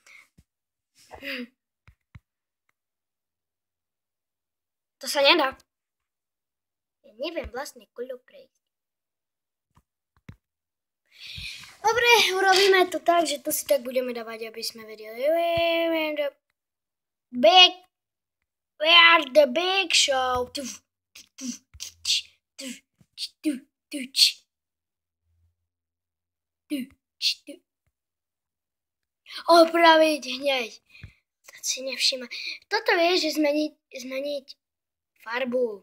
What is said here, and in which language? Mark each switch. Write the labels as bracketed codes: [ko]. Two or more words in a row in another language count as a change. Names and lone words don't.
[sk] To sa nedá. Ja neviem vlastne koľko prejsť. Dobre, urobíme to tak, že to si tak budeme dávať, aby sme vedeli. [en] We are the big show. [sk] Opraviť hneď. To si nevšíma. Toto vieš, že zmeniť farbu.